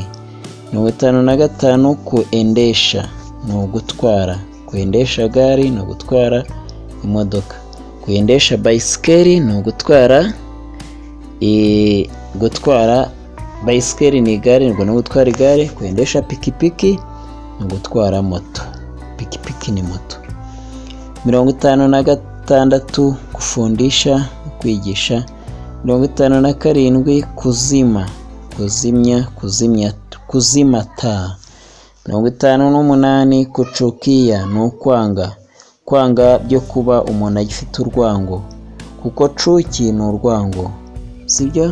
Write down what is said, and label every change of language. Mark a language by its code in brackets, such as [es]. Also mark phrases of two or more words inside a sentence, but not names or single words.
[rw] 55 kuendesha, no gutwara. [sw] Kuendesha gari, [rw] no gutwara imodoka. [sw] Kuendesha baisikeli, [rw] no gutwara gutwara [sw] baisikeli ni gari, [rw] no gutwara igare. [sw] Kuendesha pikipiki, [rw] no gutwara moto. [sw] Pikipiki ni moto. 56 kufundisha, [rw] kwigisha. [sw] 57 kuzima, kuzimya, kuzima taa. [rw] 58 kuchukia, no kwanga. Kwanga byo kuba umuntu agifite urwango, kuko chuki ni urwango, sibyo?